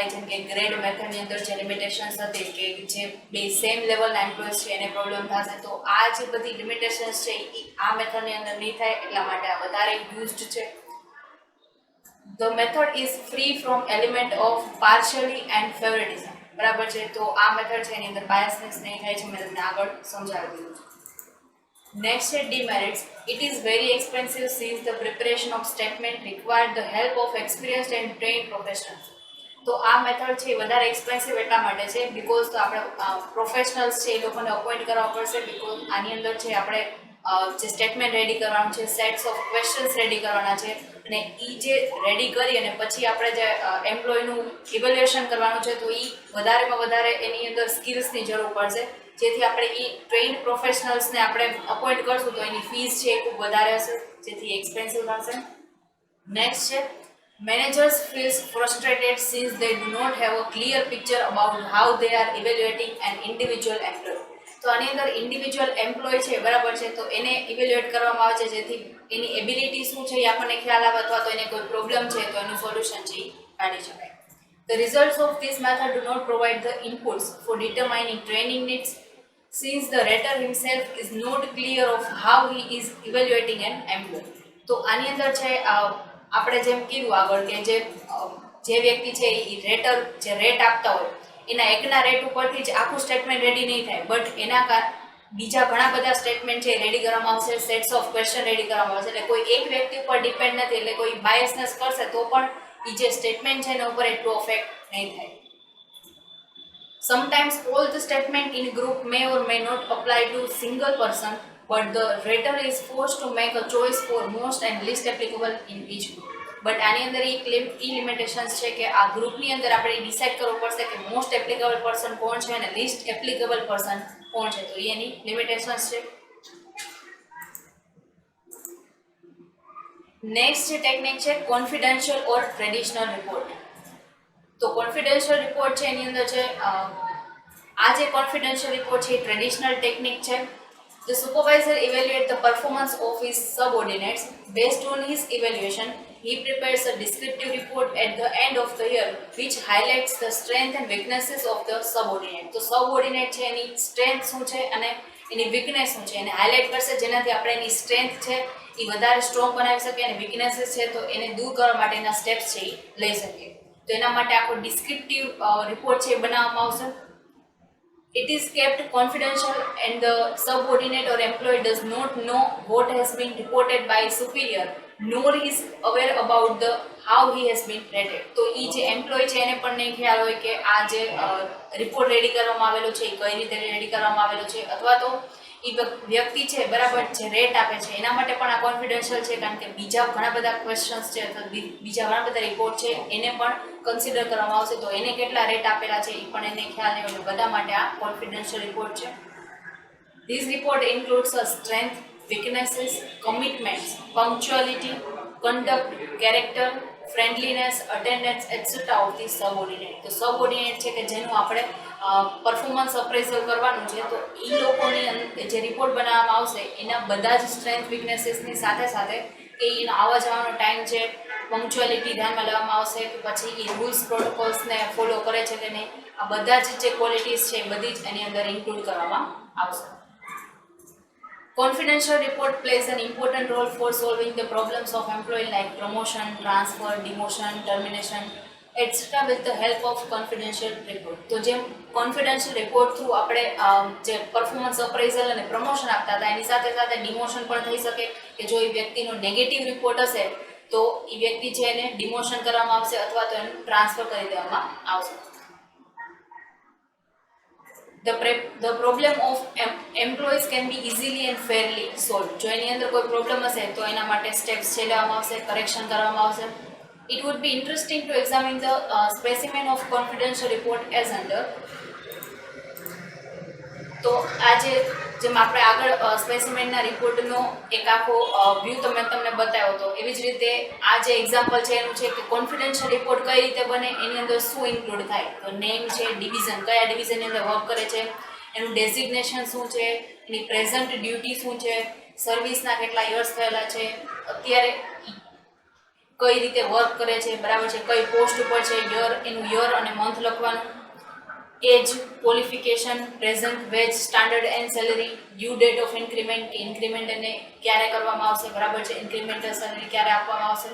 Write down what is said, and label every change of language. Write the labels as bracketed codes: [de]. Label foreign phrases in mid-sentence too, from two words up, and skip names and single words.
[gu] જેમ કે ગ્રેડ મેથડની અંદર જે લિમિટેશન્સ હતી કે જે બે સેમ લેવલના એમ્પ્લોયઝ છે એને પ્રોબ્લેમ થશે, તો આ જે બધી લિમિટેશન્સ છે એ આ મેથડની અંદર નહીં થાય, એટલા માટે આ વધારે યુઝડ છે. [en] The method is free from element of partially and favoritism. [gu] બરાબર છે. તો આ મેથડ છે એની અંદર બાયસનેસ નહીં થાય છે, મેં તમને આગળ સમજાવી દીધું છે. [en] Next છે demerits. It is very expensive since the preparation of statement required the help of experienced and trained professionals. [gu] તો આ મેથડ છે વધારે એક્સપેન્સિવ એટલા માટે છે બીકોઝ તો આપણે પ્રોફેશનલ્સ છે એ લોકોને અપોઇન્ટ કરવા પડશે. બીકોઝ આની અંદર છે આપણે જે સ્ટેટમેન્ટ રેડી કરવાનું છે, [en] sets of questions [gu] રેડી કરવાના છે, અને એ જે રેડી કરી અને પછી આપણે જે એમ્પ્લોયનું ઇવેલ્યુએશન કરવાનું છે, તો એ વધારેમાં વધારે એની અંદર સ્કિલ્સની જરૂર પડશે. જેથી આપણે એ ટ્રેન્ડ પ્રોફેશનલ્સને આપણે અપોઇન્ટ કરશું તો એની ફીસ છે એ ખૂબ વધારે હશે, જેથી એક્સપેન્સિવ થશે. [en] નેક્સ્ટ છે managers feels frustrated since they do not have a clear picture about how they are evaluating an individual employee. [gu] તો આની અંદર ઇન્ડિવિજ્યુઅલ એમ્પ્લોય છે, બરાબર છે, તો એને ઇવેલ્યુએટ કરવામાં આવે છે જેથી એની એબિલિટી શું છે એ આપણને ખ્યાલ આવે, અથવા તો એને કોઈ પ્રોબ્લેમ છે તો એનું સોલ્યુશન છે એ કાઢી શકાય. [en] The results of this method do not provide the inputs for determining training needs, since the rater himself is not clear of how he is evaluating an employee. [gu] તો આની અંદર છે આપણે જેમ કીધું આગળ કે જે વ્યક્તિ છે એ રેટર જે રેટ આપતા હોય એના એકના રેટ ઉપરથી જ આખું સ્ટેટમેન્ટ રેડી નહીં થાય, બટ એના બીજા ઘણા બધા સ્ટેટમેન્ટ છે રેડી કરવામાં આવશે, [en] sets of question [gu] રેડી કરવામાં આવશે. એટલે કોઈ એક વ્યક્તિ ઉપર ડિપેન્ડ નથી, એટલે કોઈ બાયસનેસ કરશે તો પણ એ જે સ્ટેટમેન્ટ છે એના ઉપર એટલું અફેક્ટ નહીં થાય. [en] Sometimes all the statement in group may or may not apply to single person, but the rater is forced to make a choice for most and least applicable in each group. [gu] બટ આની અંદર એ લિમિટેશન્સ છે કે આ ગ્રુપની અંદર આપણે ડિસાઇડ કરવું પડશે કે [en] most applicable person [gu] કોણ છે અને [en] least applicable person [gu] કોણ છે, તો એની લિમિટેશન્સ છે. નેક્સ્ટ જે ટેકનિક છે [en] confidential or traditional report. [gu] તો [en] confidential report [gu] છે એની અંદર છે આ જે [en] confidential report [gu] છે એ [en] traditional technique [gu] છે. [en] The supervisor evaluates the performance of his subordinates. Based on his evaluation, he prepares a descriptive report at the end of the year which highlights the strengths and weaknesses of the subordinate. [gu] તો subordinate છે એની સ્ટ્રેન્થ શું છે અને એની વીકનેસ શું છે એને હાઇલાઇટ કરશે, જેનાથી આપણે એની સ્ટ્રેન્થ છે એ વધારે સ્ટ્રોંગ બનાવી શકીએ અને વીકનેસીસ છે તો એને દૂર કરવા માટેના સ્ટેપ્સ છે એ લઈ શકીએ. તો એના માટે આખો [en] descriptive report [gu] છે એ બનાવવામાં આવશે. [en] It is kept confidential and the subordinate or employee does not know what has been reported by superior, nor is aware about the how he has been rated. [gu] તો એ જે એમ્પ્લોય છે એને પણ નહીં ખ્યાલ હોય કે આ જે રિપોર્ટ રેડી કરવામાં આવેલો છે એ કઈ રીતે રેડી કરવામાં આવેલો છે, અથવા તો એ વ્યક્તિ છે બરાબર જે રેટ આપે છે એના માટે પણ આ કોન્ફિડેન્શિયલ છે, કારણ કે બીજા ઘણા બધા ક્વેશ્ચન્સ છે અથવા બીજા ઘણા બધા રિપોર્ટ છે એને પણ કન્સિડર કરવામાં આવશે, તો એને કેટલા રેટ આપેલા છે એ પણ એને ખ્યાલ નહીં હોય. બધા માટે આ [en] confidential report [gu] છે. [en] This report includes a strength, weaknesses, commitments, punctuality, conduct, character, friendliness, attendance, etc. of the subordinate. [gu] તો સબઓર્ડિનેટ છે કે જેનું આપણે [en] performance appraisal [gu] કરવાનું છે, તો એ લોકોની જે રિપોર્ટ બનાવવામાં આવશે એના બધા જ સ્ટ્રેન્થ વીકનેસીસની સાથે સાથે કે એનો આવવા જવાનો ટાઈમ છે, પંક્ચ્યુઅલિટી ધ્યાનમાં લેવામાં આવશે કે પછી એ રૂલ્સ પ્રોટોકોલ્સને ફોલો કરે છે કે નહીં, આ બધા જ જે ક્વોલિટીઝ છે એ બધી જ એની અંદર ઇન્ક્લુડ કરવામાં આવશે. [en] Confidential report plays an important role for solving the problems of employee like promotion, transfer, demotion, termination, etc. with the help of confidential report. [gu] તો જેમ [en] confidential report through [gu] આપણે જે [en] performance appraisal [gu] અને પ્રમોશન આપતા હતા એની સાથે સાથે ડિમોશન પણ થઈ શકે કે જો એ વ્યક્તિનો [en] negative report [gu] હશે તો એ વ્યક્તિ છે એને ડિમોશન કરવામાં આવશે અથવા તો એનું ટ્રાન્સફર કરી દેવામાં આવશે. [en] The problem of employees can be easily and fairly solved. [gu] જો એની અંદર કોઈ પ્રોબ્લેમ હશે તો એના માટે સ્ટેપ્સ છે લેવામાં આવશે, કરેક્શન કરવામાં આવશે. [en] It would be interesting to examine the specimen of confidential report as under. [gu] તો આ જે જેમ આપણે આગળ સ્પેસિમેનના રિપોર્ટનો એક આખો વ્યૂ તમને બતાવ્યો હતો, એવી જ રીતે આ જે એક્ઝામ્પલ છે એનું છે કે [en] confidential report [gu] કઈ રીતે બને, એની અંદર શું ઇન્ક્લુડ થાય. તો નેમ છે, ડિવિઝન કયા ડિવિઝનની અંદર વર્ક કરે છે, એનું ડેઝિગ્નેશન શું છે, એની [en] present duty [gu] શું છે, સર્વિસના કેટલા યર્સ થયેલા છે, અત્યારે કઈ રીતે વર્ક કરે છે, બરાબર છે, કઈ પોસ્ટ ઉપર છે, એનું યર અને મંથ લખવાનું, [en] age, qualification, present wage, standard and salary, due date of increment, [gu] કે ઇન્ક્રીમેન્ટ એને ક્યારે કરવામાં આવશે, બરાબર છે, [en] incremental salary [gu] ક્યારે આપવામાં આવશે.